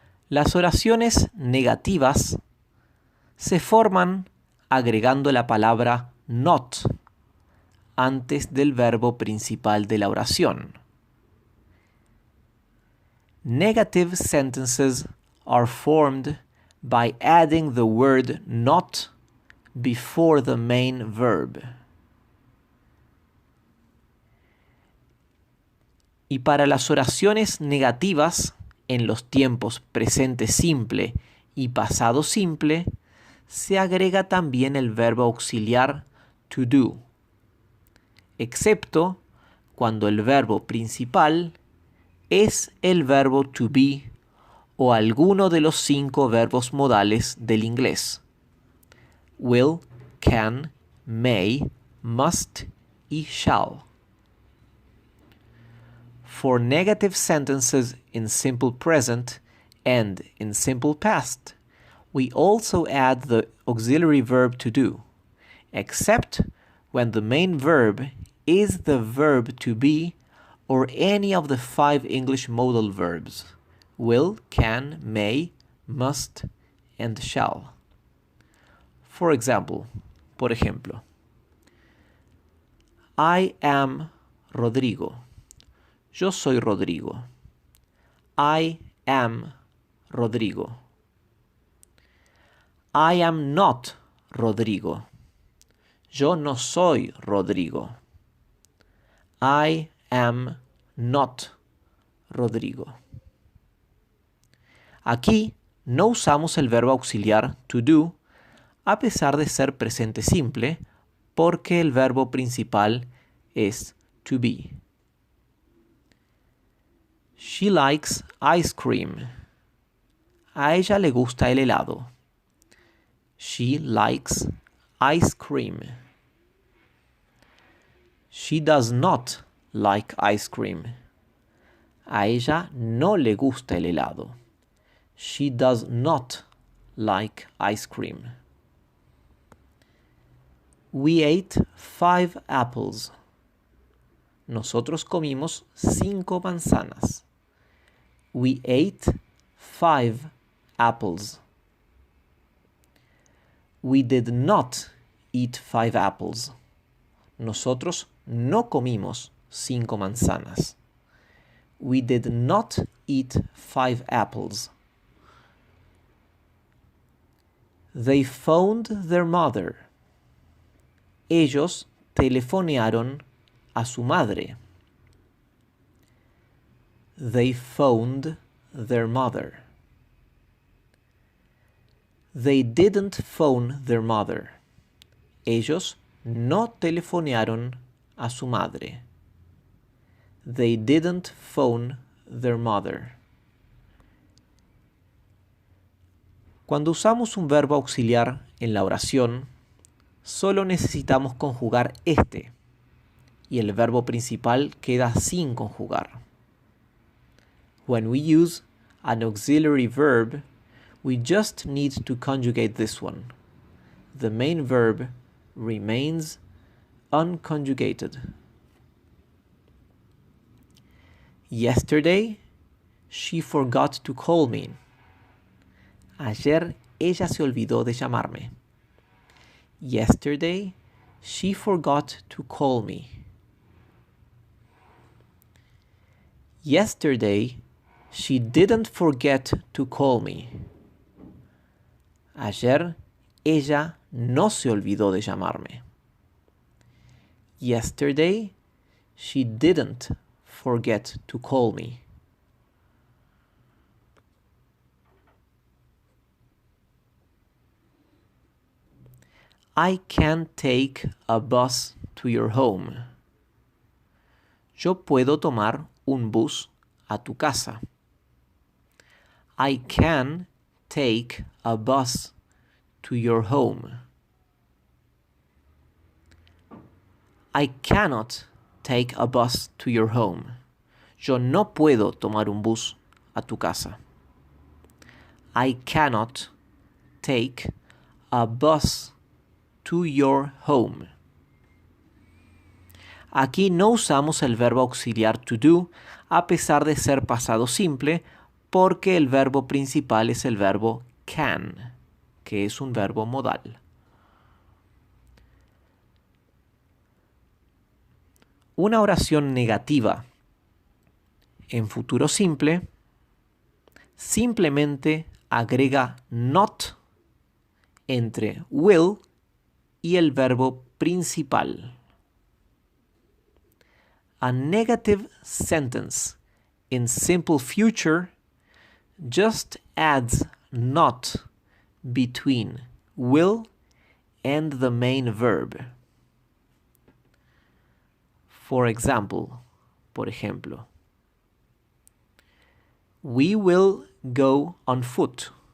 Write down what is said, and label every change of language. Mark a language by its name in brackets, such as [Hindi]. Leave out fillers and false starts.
[Spanish] Las oraciones negativas se forman agregando la palabra not antes del verbo principal de la oración. [English] Negative sentences are formed by adding the word not before the main verb. [Spanish] Y para las oraciones negativas en los tiempos presente simple y pasado simple, se agrega también el verbo auxiliar to do, excepto cuando el verbo principal es el verbo to be o alguno de los 5 verbos modales del inglés: will, can, may, must y shall. [English] For negative sentences in simple present and in simple past, we also add the auxiliary verb to do, except when the main verb is the verb to be or any of the 5 English modal verbs: will, can, may, must, and shall. For example, [Spanish] por ejemplo, [English] I am Rodrigo. [Spanish] Yo soy Rodrigo. [English] I am Rodrigo. I am not Rodrigo. [Spanish] Yo no soy Rodrigo. [English] I am not Rodrigo. [Spanish] Aquí no usamos el verbo auxiliar to do, a pesar de ser presente simple, porque el verbo principal es to be. [English] She likes ice cream. [Spanish] A ella le gusta el helado. [English] She likes ice cream. She does not like ice cream. [Spanish] A ella no le gusta el helado. [English] She does not like ice cream. We ate 5 apples. [Spanish] Nosotros comimos 5 manzanas. [English] We ate 5 apples. We did not eat 5 apples. [Spanish] Nosotros no comimos 5 manzanas. [English] We did not eat 5 apples. They phoned their mother. [Spanish] Ellos telefonearon a su madre. [English] They phoned their mother. They didn't phone their mother. [Spanish] Ellos no telefonearon a su madre. [English] They didn't phone their mother. [Spanish] Cuando usamos un verbo auxiliar en la oración, solo necesitamos conjugar este, y el verbo principal queda sin conjugar. [English] When we use an auxiliary verb, we just need to conjugate this one. The main verb remains unconjugated. Yesterday, she forgot to call me. [Spanish] Ayer ella se olvidó de llamarme. [English] Yesterday, she forgot to call me. Yesterday, she didn't forget to call me. [Spanish] Ayer, ella no se olvidó de llamarme. [English] Yesterday, she didn't forget to call me. I can take a bus to your home. [Spanish] Yo puedo tomar un bus a tu casa. [English] I can take a bus to your home. I cannot take a bus to your home. [Spanish] Yo no puedo tomar un bus a tu casa. [English] I cannot take a bus to your home. [Spanish] Aquí no usamos el verbo auxiliar to do, a pesar de ser pasado simple, porque el verbo principal es el verbo can, que es un verbo modal. Una oración negativa en futuro simple simplemente agrega not entre will y el verbo principal. [English] A negative sentence in simple future just adds not between will and the main verb. For example, [Spanish] por ejemplo, [English] we will go on foot.